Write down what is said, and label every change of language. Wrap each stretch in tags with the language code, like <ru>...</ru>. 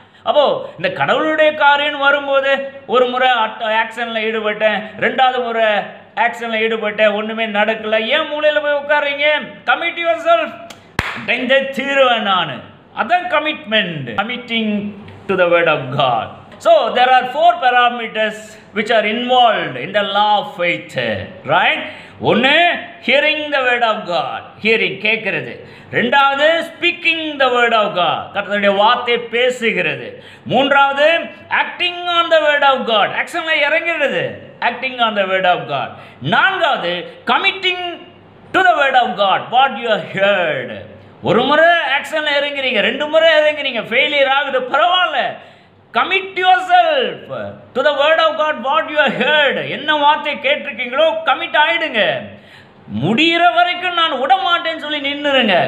<ta>அப்போது இந்த கடவுளுடைய காரியம் வரும்போது ஒரு முறை ஆக்ஷனில் ஈடுபட்டேன், ரெண்டாவது முறை ஆக்ஷனில் ஈடுபட்டேன், ஒன்றுமே நடக்கலை, ஏன் மூலையில் போய் உட்காருங்க?</ta> <en>commit yourself,</en> <ta>தீருவேன் நான். அதான்</ta> <en>Commitment, committing to the word of God. So there are 4 parameters which are involved in the law of faith, right? ஒன்று, hearing the word of God, hearing</en> <ta>கேட்கிறது.</ta> <en>ரெண்டாவது, speaking the word of God,</en> <ta>கர்த்தருடைய வார்த்தை பேசுகிறது.</ta> <en>மூன்றாவது, acting on the word of God, actionல</en> <ta>இறங்குறது,</ta> <en>acting on the word of God. நான்காவது, committing to the word of God what you heard.</en> <ta>ஒரு முறை ஆக்ஷன்ல இறங்குறீங்க, 2 முறை இறங்குறீங்க, ஃபெயிலியர் ஆகுது, பரவாயில்ல.</ta> <en>Commit yourself to the word of God what you heard.</en> <ta>என்ன வார்த்தை கேட்டிருக்கீங்களோ commit ஆயிடுங்க. முடிகிற வரைக்கும் நான் விட மாட்டேன்னு சொல்லி நின்னுருங்க.</ta>